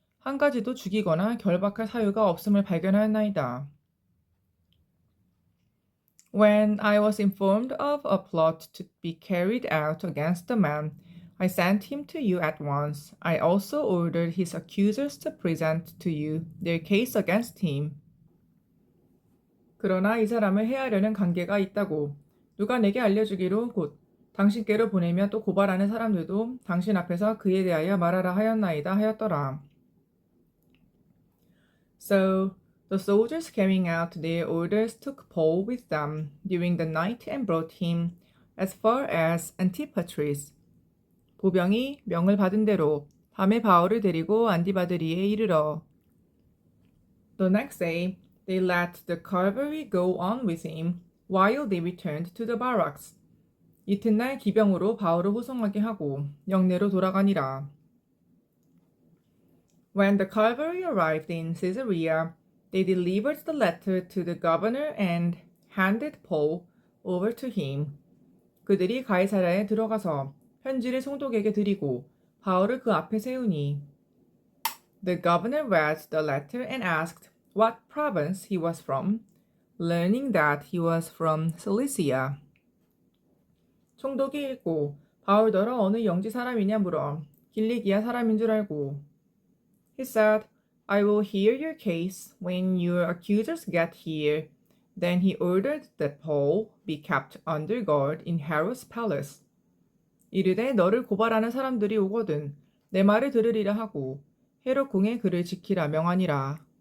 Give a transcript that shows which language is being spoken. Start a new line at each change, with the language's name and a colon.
Korean: 한 가지도 죽이거나 결박할 사유가 없음을 발견하였나이다.
English: When I was informed of a plot to be carried out against the man, I sent him to you at once. I also ordered his accusers to present to you their case against him.
Korean: 그러나 이 사람을 해하려는 관계가 있다고 누가 내게 알려주기로 곧 당신께로 보내며 또 고발하는 사람들도 당신 앞에서 그에 대하여 말하라 하였나이다 하였더라.
English: So the soldiers carrying out their orders took Paul with them during the night and brought him as far as Antipatris.
Korean: 보병이 명을 받은 대로 밤에 바울을 데리고 안디바드리에 이르러
English: The next day they let the cavalry go on with him while they returned to the barracks.
Korean: 이튿날 기병으로 바울을 호송하게 하고 영내로 돌아가니라.
English: When the cavalry arrived in Caesarea, they delivered the letter to the governor and handed Paul over to him.
Korean: 그들이 가이사랴에 들어가서 편지를 총독에게 드리고 바울을 그 앞에 세우니
English: The governor read the letter and asked what province he was from, learning that he was from Cilicia.
Korean: 총독이 읽고 바울더러 어느 영지 사람이냐 물어 길리기아 사람인 줄 알고
English: He said, I will hear your case when your accusers get here. Then he ordered that Paul be kept under guard in Herod's palace.
Korean: 이르되 너를 고발하는 사람들이 오거든 내 말을 들으리라 하고 헤롯 궁에 그를 지키라 명하니라.